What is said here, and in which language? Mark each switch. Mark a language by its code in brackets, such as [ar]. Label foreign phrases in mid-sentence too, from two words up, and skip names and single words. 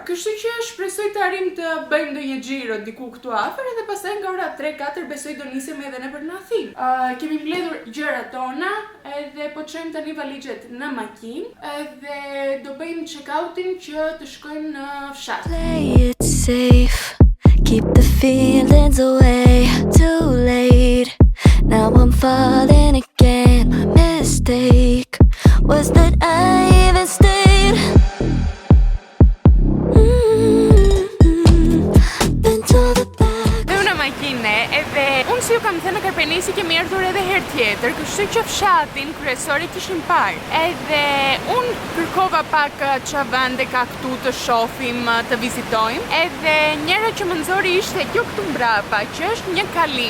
[sq] Kështu që shpresoj të arim të bëjmë ndonjë xhiro diku këtu afër edhe pastaj nga ora 3-4 besoj do nisemi edhe ne për në Athinë. Kemi mbledhur gjërat tona edhe po çojmë tani valixhet në makinë edhe do bëjmë check-outin që të shkojmë në fshat. [en] Play it safe, keep the feelings away. Too late, now I'm falling again. My mistake was that I even stayed. Been to the back. [sq] Dhe una makine edhe unë si ju kam thënë në Karpenisi kemi ardhur edhe herë tjetër, kështu që fshatin kryesor e kishim parë. Edhe unë kërkova pak ç'a vende ka këtu të shohim, të vizitojmë. Edhe njëra që më nxori ishte kjo këtu mbrapa, që është një kalim.